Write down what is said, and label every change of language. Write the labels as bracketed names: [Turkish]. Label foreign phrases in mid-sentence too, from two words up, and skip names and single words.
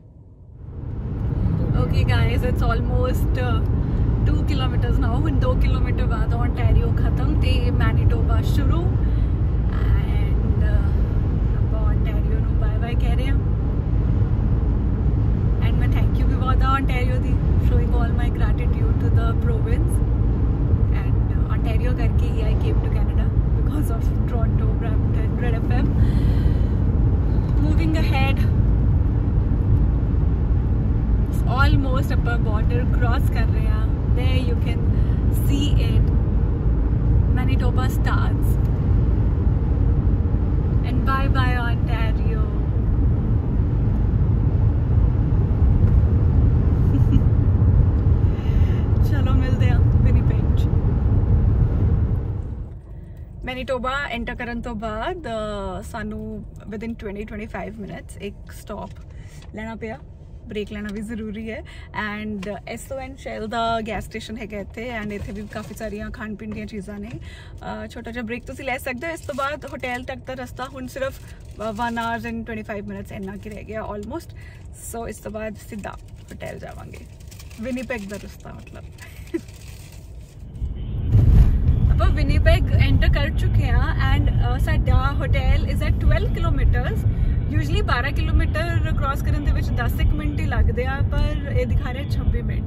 [English] Okay guys, it's almost 2 kilometers now. [Punjabi] ਹੁਣ 2 ਕਿਲੋਮੀਟਰ ਬਾਅਦ ਓਨਟਾਰੀਓ ਖਤਮ ਤੇ ਮੈਨੀਟੋਬਾ ਸ਼ੁਰੂ, ਐਂਡ ਆਪਾਂ ਓਨਟਾਰੀਓ ਨੂੰ ਬਾਏ ਬਾਏ ਕਹਿ ਰਹੇ ਹਾਂ। ਐਂਡ ਮੈਂ [English] thank you [Punjabi] ਵੀ ਬਹੁਤ ਆ ਓਨਟਾਰੀਓ ਦੀ, [English] showing all my gratitude to the province, and Ontario [Punjabi] ਕਰਕੇ ਹੀ [English] I came to Canada because of Toronto, Brampton, Red FM. Moving ahead, it's almost upper border cross [Hindi] कर रहे हैं. [English] There you can see it, Manitoba starts, and bye bye Ontario. [Punjabi] ਚਲੋ ਮਿਲਦੇ ਆ ਵਿਨੀਪੈਗ 'ਚ। ਮੈਨੀਟੋਬਾ ਐਂਟਰ ਕਰਨ ਤੋਂ ਬਾਅਦ ਸਾਨੂੰ [English] within 20-25 minutes [Punjabi] ਇੱਕ ਸਟਾਪ ਲੈਣਾ ਪਿਆ, ਬ੍ਰੇਕ ਲੈਣਾ ਵੀ ਜ਼ਰੂਰੀ ਹੈ। ਐਂਡ ਐਸੋ ਐਂਡ ਸ਼ੈਲ ਦਾ ਗੈਸ ਸਟੇਸ਼ਨ ਹੈਗਾ ਇੱਥੇ, ਐਂਡ ਇੱਥੇ ਵੀ ਕਾਫੀ ਸਾਰੀਆਂ ਖਾਣ ਪੀਣ ਦੀਆਂ ਚੀਜ਼ਾਂ ਨੇ। ਛੋਟਾ ਜਿਹਾ ਬ੍ਰੇਕ ਤੁਸੀਂ ਲੈ ਸਕਦੇ ਹੋ। ਇਸ ਤੋਂ ਬਾਅਦ ਹੋਟਲ ਤੱਕ ਦਾ ਰਸਤਾ ਹੁਣ ਸਿਰਫ [English] 1 hour and 25 minutes [Punjabi] ਇੰਨਾ ਕੀ ਰਹਿ ਗਿਆ ਆਲਮੋਸਟ। ਸੋ ਇਸ ਤੋਂ ਬਾਅਦ ਸਿੱਧਾ ਹੋਟਲ ਜਾਵਾਂਗੇ, ਵਿਨੀਪੈਗ ਦਾ ਰਸਤਾ ਮਤਲਬ। ਆਪਾਂ ਵਿਨੀਪੈਗ ਐਂਟਰ ਕਰ ਚੁੱਕੇ ਹਾਂ ਐਂਡ ਸਾਡਾ ਹੋਟਲ [English] is at 12 kilometers. [Punjabi] ਯੂਜਲੀ 12 ਕਿਲੋਮੀਟਰ ਕ੍ਰਾਸ ਕਰਨ ਦੇ ਵਿੱਚ 10 ਮਿੰਟ ਹੀ ਲੱਗਦੇ ਆ, ਪਰ ਇਹ ਦਿਖਾ ਰਿਹਾ 26 ਮਿੰਟ।